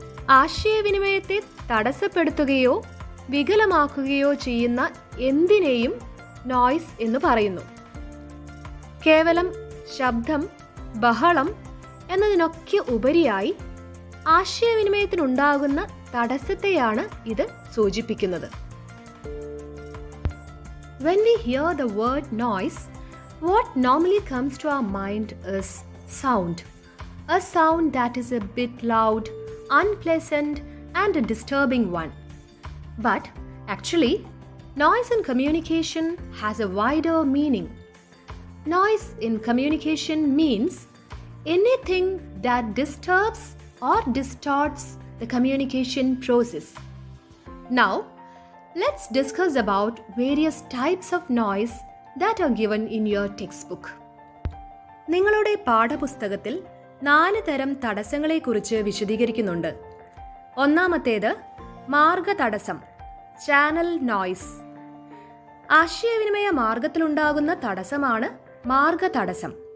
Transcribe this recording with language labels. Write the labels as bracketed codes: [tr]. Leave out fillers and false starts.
[ml] ആശയവിനിമയത്തെ തടസ്സപ്പെടുത്തുകയോ വികലമാക്കുകയോ ചെയ്യുന്ന എന്തിനേയും നോയ്സ് എന്ന് പറയുന്നു. കേവലം ശബ്ദം, ബഹളം എന്നതിനൊക്കെ ഉപരിയായി ആശയവിനിമയത്തിനുണ്ടാകുന്ന തടസ്സത്തെയാണ് ഇത് സൂചിപ്പിക്കുന്നത്. [en] When we hear the word noise, what normally comes to our mind is sound. A sound that is a bit loud, unpleasant, and a disturbing one. But actually, noise in communication has a wider meaning. Noise in communication means anything that disturbs or distorts the communication process. Now, let's discuss about various types of noise that are given in your textbook. [ml] നിങ്ങളുടെ പാഠപുസ്തകത്തിൽ 4 തരം തടസ്സങ്ങളെക്കുറിച്ച് വിശദീകരിക്കുന്നുണ്ട്. ഒന്നാമത്തേത് മാർഗതടസ്സം, channel noise. ആശയവിനിമയ മാർഗത്തിലുണ്ടാകുന്ന തടസ്സമാണ് മാർഗതടസ്സം.